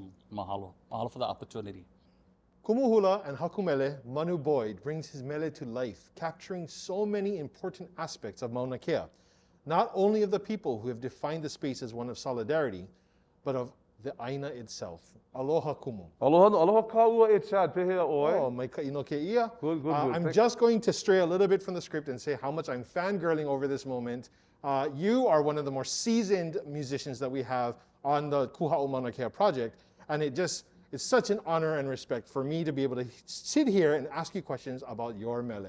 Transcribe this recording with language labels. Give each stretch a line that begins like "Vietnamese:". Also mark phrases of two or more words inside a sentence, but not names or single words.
English: Mahalo. Mahalo for the opportunity. Kumuhula and Hakumele, Manu Boyd brings his mele to life, capturing so many important aspects of Mauna Kea, not only of the people who have defined the space as one of solidarity, but of the Aina itself.
Hawaiian: Aloha kumu. Aloha kaua e Chad, pehea oi. Oh, mai ka ino ke ia.
English: Good. I'm just going to stray a little bit from the script and say how much I'm fangirling over this moment. You are one of the more seasoned musicians that we have on the Kuha'o Mauna Kea project, and it's such an honor and respect for me to be able to sit here and ask you questions about your mele.